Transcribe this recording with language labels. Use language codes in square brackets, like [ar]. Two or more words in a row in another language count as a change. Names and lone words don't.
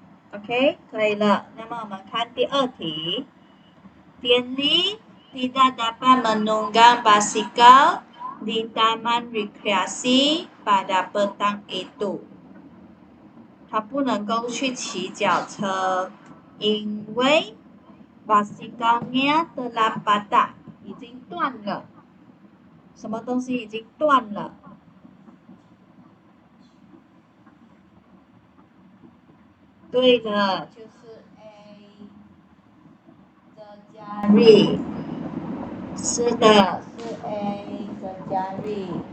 [zh] OK， 可以了。那么我们看第二题。 [ms] Tienli tidak dapat menunggang basikal di taman rekreasi pada petang itu。 [zh] 他不能够去骑脚车，因为 [ms] basikalnya telah patah， [zh] 已经断了。什么东西已经断了？对的，就是 A 的jari。是的，是 A 的jari。